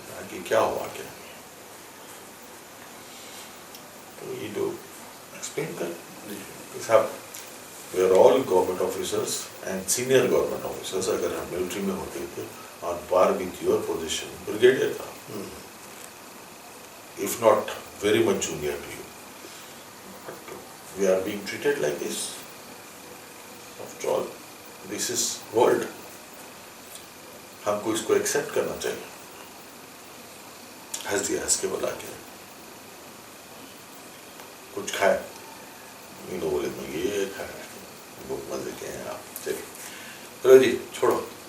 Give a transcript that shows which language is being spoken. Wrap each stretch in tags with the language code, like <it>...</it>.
<ur>کہ کیا ہوا کیا؟ تو یہ لوگ ایکسپلین کر کہ صاحب</ur> <en>we are all government officers</en> <ur>and senior government officers. اگر ہم ملٹری میں ہوتے تھے</ur> <en>On par with your position brigadier تھا, if not very much junior to you. But we are being treated like this. After all, this is world.</en> <ur>ہم کو اس کو ایکسیپٹ کرنا چاہیے. ہنس دیا, ہنس کے بلا کے کچھ کھایا. یہ لوگ بولے میں یہ کھایا, بہت مزے کے ہیں آپ. چلیے چلو جی چھوڑو.</ur>